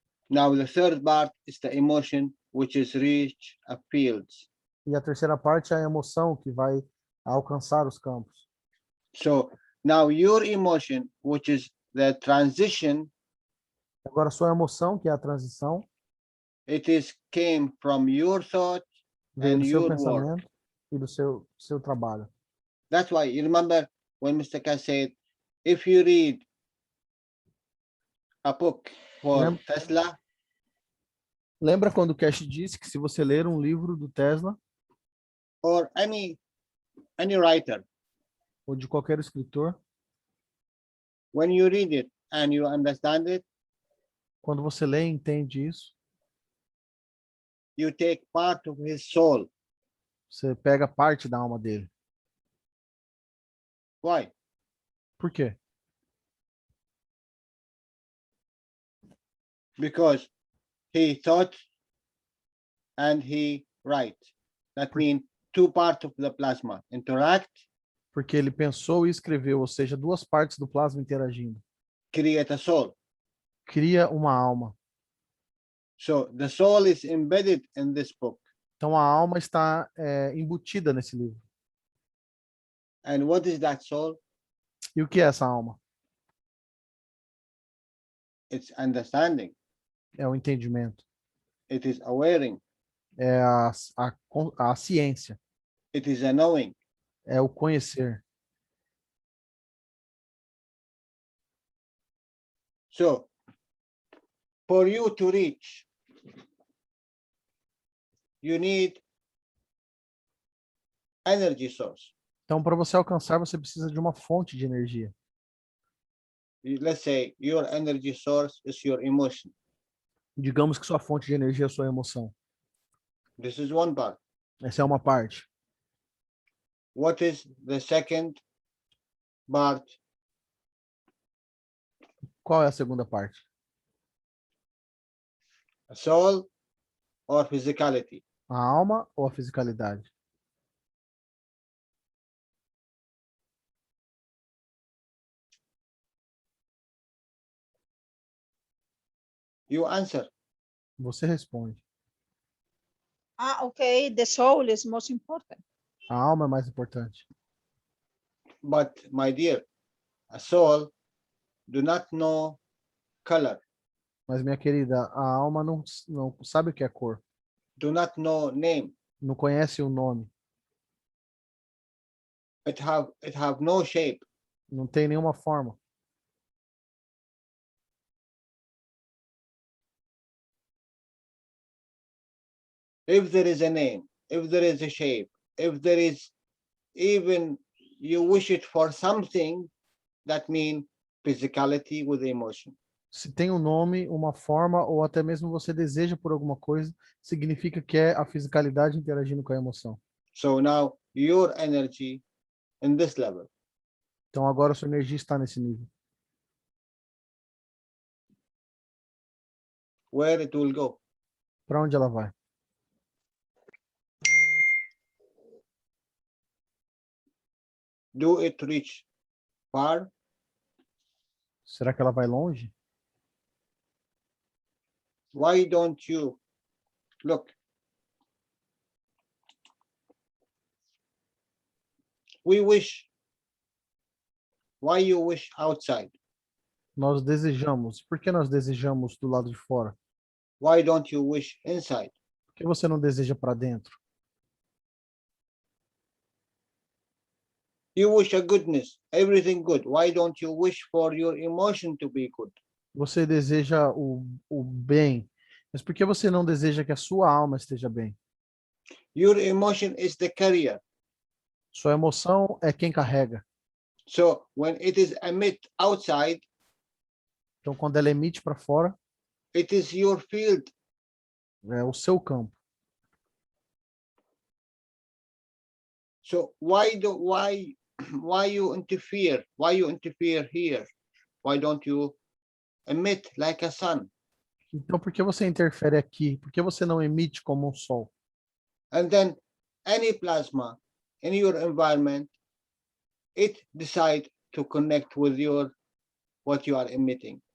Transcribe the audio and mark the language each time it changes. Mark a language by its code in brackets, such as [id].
[en] Now the third part is the emotion which is reach a fields. [pt] E a terceira parte é a emoção que vai alcançar os campos. [en] So now your emotion, which is the transition, [pt] Agora, a sua emoção, que é a transição, [en] it is came from your thought [pt] veio [en] and [pt] do seu [en] your work. [pt] pensamento e do seu trabalho. [en] That's why you remember when Mr. K said, if you read a book for Tesla, [pt] Lembra quando o Cash disse que se você ler um livro do Tesla [en] or any writer, [pt] ou de qualquer escritor, [en] when you read it and you understand it, [pt] quando você lê e entende isso, [en] you take part of his soul. [pt] você pega parte da alma dele. [en] Why? [pt] Por quê? [en] Because he thought and he write. That means two parts of the plasma interact, [pt] Porque ele pensou e escreveu, ou seja, duas partes do plasma interagindo. [en] create a soul. [pt] Cria uma alma. [en] So the soul is embedded in this book. [pt] Então a alma está embutida nesse livro. [en] And what is that soul? [pt] E o que é essa alma? [en] It's understanding. [pt] É o entendimento. [en] It is awareing. [pt] É a ciência. [en] It is a knowing. [pt] É o conhecer. [en] So for you to reach, you need energy source. [pt] Então, para você alcançar, você precisa de uma fonte de energia. [en] Let's say your energy source is your emotion. [pt] Digamos que sua fonte de energia é a sua emoção. [en] This is one part. [pt] Essa é uma parte. [en] What is the second part? [pt] Qual é a segunda parte? [en] Soul or physicality? [pt] A alma ou a fisicalidade? [en] You answer. [pt] Você responde. [en] Okay, the soul is most important. [pt] A alma é mais importante. [en] But my dear, a soul do not know color, [pt] Mas, minha querida, a alma não sabe o que é cor. [en] do not know name. [pt] Não conhece o nome. [en] It have no shape. [pt] Não tem nenhuma forma. [en] If there is a name, if there is a shape, if there is even you wish it for something, that means physicality with emotion. [pt] Se tem um nome, uma forma, ou até mesmo você deseja por alguma coisa, significa que é a fisicalidade interagindo com a emoção. [en] So now your energy in this level. [pt] Então agora a sua energia está nesse nível. [en] Where it will go? [pt] Para onde ela vai? [en] Do it reach far? [pt] Será que ela vai longe? [en] Why don't you look? We wish. Why you wish outside? [pt] Nós desejamos. Por que nós desejamos do lado de fora? [en] Why don't you wish inside? [pt] Por que você não deseja para dentro? [en] You wish a goodness, everything good. Why don't you wish for your emotion to be good? [pt] Você deseja o bem, mas por que você não deseja que a sua alma esteja bem? [en] Your emotion is the carrier. [pt] Sua emoção é quem carrega. [en] So when it is emit outside, [pt] Então, quando ela emite para fora, [en] it is your field. [pt] é o seu campo. [en] So why why you interfere? Why you interfere here? Why don't you emit like a sun? [pt] Então, por que você interfere aqui? Por que você não emite como um sol? [en] And then any plasma in your environment, it decide to connect with your what you are emitting.